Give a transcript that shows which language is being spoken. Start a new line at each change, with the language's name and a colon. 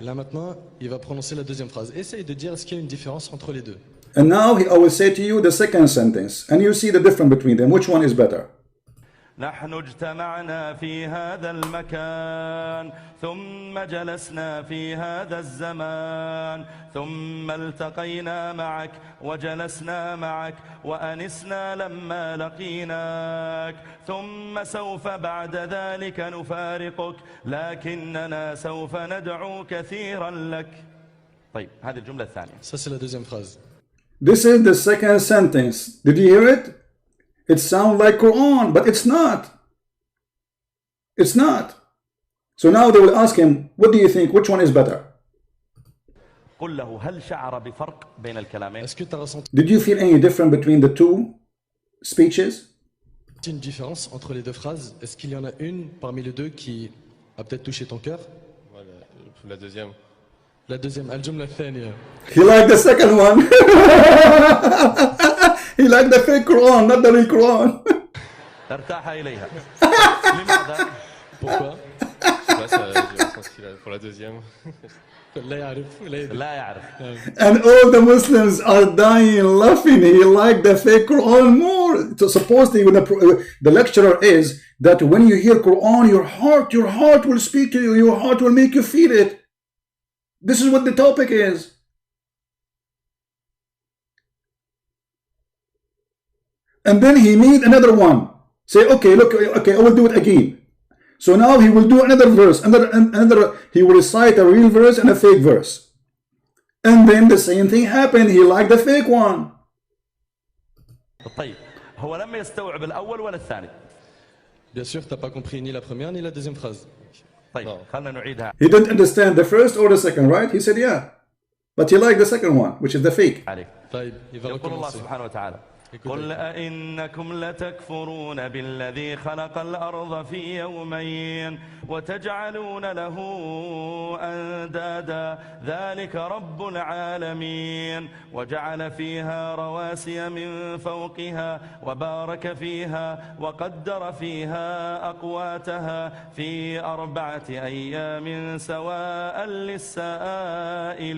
French: Là maintenant, il va prononcer la deuxième phrase. Essaye de dire est-ce qu'il y a une différence entre les deux.
English: And now I will say to you the second sentence, and you see the difference between them. Which one is better?
Arabic: نحن اجتمعنا في هذا المكان ثم جلسنا في هذا الزمان ثم التقينا معك وجلسنا معك وأنسنا لما لقيناك ثم سوف بعد ذلك نفارقك لكننا سوف ندعو كثيرا لك. طيب هذه الجملة الثانية.
French: Ça c'est la deuxième phrase.
English: This is the second sentence. Did you hear it? It sounds like Quran, but it's not. It's not. So now they will ask him, what do you think? Which one is better?
Arabic: قل له هل شعر بفرق بين الكلامين؟
French: Est-ce que tu as ressenti
English: Did you feel any difference between the two speeches?
French: une différence entre les deux phrases? Est-ce qu'il y en a une parmi les deux qui a peut-être touché ton cœur? Voilà, la deuxième. La deuxième,
Arabic: al-jumla الثانية.
English: He liked the second one. He liked the fake Quran, not the real Quran.
Arabic: ارتاح إليها. لماذا؟
French: Pourquoi? Je sais pas, j'ai ressenti pour la deuxième.
Arabic: لا يعرف لا يدري. لا يعرف.
English: And all the Muslims are dying laughing. He liked the fake Quran more. So supposedly when the lecturer is that when you hear Quran, your heart will speak to you. Your heart will make you feel it. This is what the topic is. And then he made another one. Say, okay, look, okay, I will do it again. So now he will do another verse, another. He will recite a real verse and a fake verse. And then the same thing happened. He liked the fake one.
Arabic: طيب هو لم يستوعب الأول ولا الثاني.
French: Bien sûr, tu n'as pas compris ni la première ni la deuxième phrase.
Arabic: طيب خلنا نعيدها.
English: He didn't understand the first or the second, right? He said, yeah. But he liked the second one, which is the fake.
Arabic: عليك. طيب,
French: il va
Arabic: يقول الله
French: recommencer.
Arabic: سبحانه وتعالى قل أئنكم لتكفرون بالذي خلق الأرض في يومين وتجعلون له أندادا ذلك رب العالمين وجعل فيها رواسي من فوقها وبارك فيها وقدر فيها أقواتها في 4 أيام سواء للسائلين.